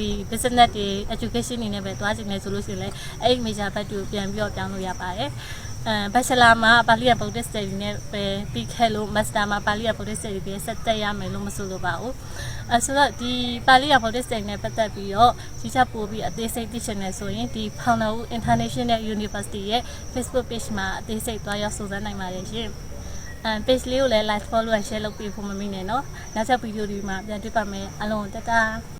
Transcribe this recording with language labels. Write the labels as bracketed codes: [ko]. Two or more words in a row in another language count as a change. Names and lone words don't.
[my] business တွေ education တွေနဲ့ပဲသွားချင်တယ်ဆိုလို့ရှိရင်လည်းအဲ့ဒီ major ဘက်တွေကိုပြန်ပြီးတော့ပြောင်းလို့ရပါတယ်bachelor မှာပါဠိရ [en] Buddhist study [my] နဲ့ပဲပြီးခဲ့လို့ master မှာပါဠိရ [en] Buddhist study [my] ပဲဆက်တက်ရမယ်လို့မဆိုလိုပါဘူးဆိုတော့ဒီပါဠိရ [en] Buddhist study [my] နဲ့ပတ်သက်ပြီးတော့ကြီးချပို့ပြီးအသေးစိတ်သိချင်တယ်ဆိုရင်ဒီ Founder International University ရဲ့ [en] Facebook page [my] မှာအသေးစိတ်သွားရောက်စုံစမ်းနိုင်ပါတယ်ရှင်page လေးကိုလည်း [en] like follow and share [my] လုပ်ပေးဖို့မမေ့နဲ့เนาะနောက်ထပ်ဗီဒီယိုတွေမှာပြန်တွေ့ပါမယ်အားလုံးတက်တာ